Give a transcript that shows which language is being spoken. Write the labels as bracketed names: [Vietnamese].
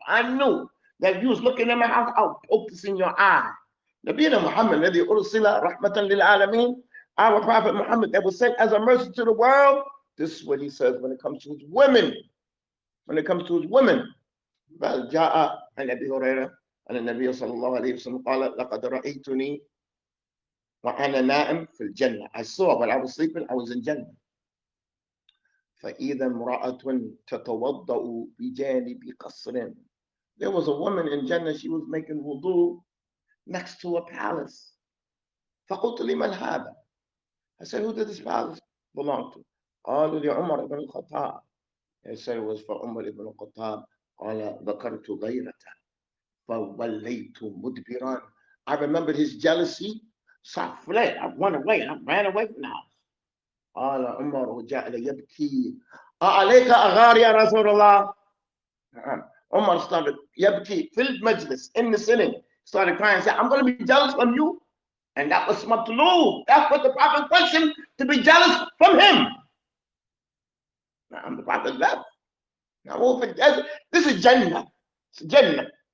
[English] I knew that you was looking in my house. I'll poke this in your eye. [Arabic] نبينا محمد الذي أرسل رحمة للعالمين, [English] our Prophet Muhammad that was sent as a mercy to the world. This is what he says when it comes to his women. When it comes to his women. [Arabic] بل جاء عن أبي هريرة أن النبي صلى الله عليه وسلم قال لقد رأيتني وأنا نائم في الجنة. [English] I saw when I was sleeping, I was in Jannah. [Arabic] فإذا امرأة تتوضأ بجانب قصر. [English] There was a woman in Jannah, she was making wudu next to a palace. [Arabic] فقلت لمن هذا? [English] I said, who did this palace belong to? [Arabic] قالوا لعمر [English] ibn al-Khattab. I said it was for Umar ibn al-Khattab. [Arabic] قال ذكرت غيرته فوليت مدبرا. [English] I remembered his jealousy, so I fled. I went away. I ran away from the house. [Arabic] قال عمر وجعل يبكي أعليك أغار يا رسول الله. [English] Umar started [Arabic] يبكي في المجلس, [English] in the sitting, started crying and said, I'm going to be jealous from you. And that was matlub. That's what the Prophet wants him to be jealous from him. Now the Prophet left. Now this is Jannah. It's Jannah.